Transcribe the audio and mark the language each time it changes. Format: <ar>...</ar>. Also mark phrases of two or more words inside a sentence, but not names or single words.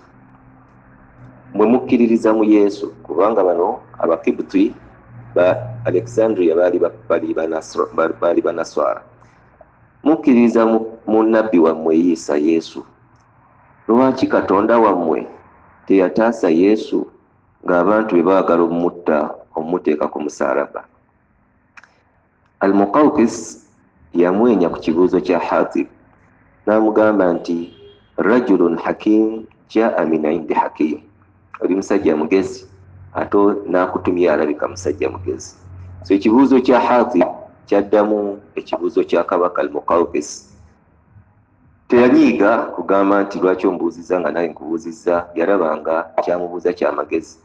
<lg>Mwe mukkiririza mu Yesu, kubanga bano abakibuti ba Alexandria baali banaswara, mukkiririza mu nabbi wammwe Isa Yesu, lwaki Katonda wammwe teyataasa Yesu ng'abantu be baagala omumuteeka ku musaalaba? Al-Muqawqis yamwenya ku kibuuzo kya Hatib n'amugamba nti</lg> <ar>رجل حكيم جاء من عند حكيم,</ar> <lg>oli musajja mugezi ate n'akutumya alabika musajja mugezi. So ekibuuzo kya Hatib kyaddamu ekibuuzo kya kabaka Al-Muqawqis. Teyanyiiga kugamba nti lwaki ombuuzizza nga naye nkubuuzizza, yalabanga kyamubuuza kyamagezi.</lg>